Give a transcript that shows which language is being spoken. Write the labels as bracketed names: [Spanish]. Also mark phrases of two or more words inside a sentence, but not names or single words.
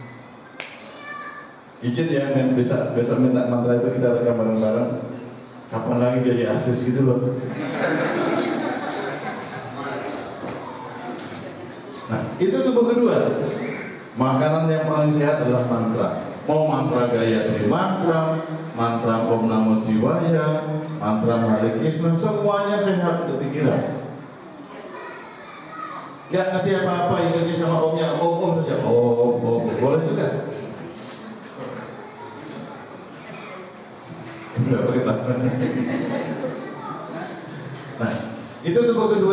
[Indonesian] Izin ya, besok minta mantra itu kita rekam bareng-bareng. Kapan lagi jadi artis gitu loh. Nah, itu tubuh kedua. Makanan yang paling sehat adalah mantra. Mau mantra Gayatri mantra [Sanskrit] Om Namo Shivaya, [Indonesian] mantra Hare Krishna, semuanya sehat untuk pikiran. Gak ngerti apa-apa, ingatnya sama omnya, om saja, om, boleh juga. Nah, itu tubuh kedua.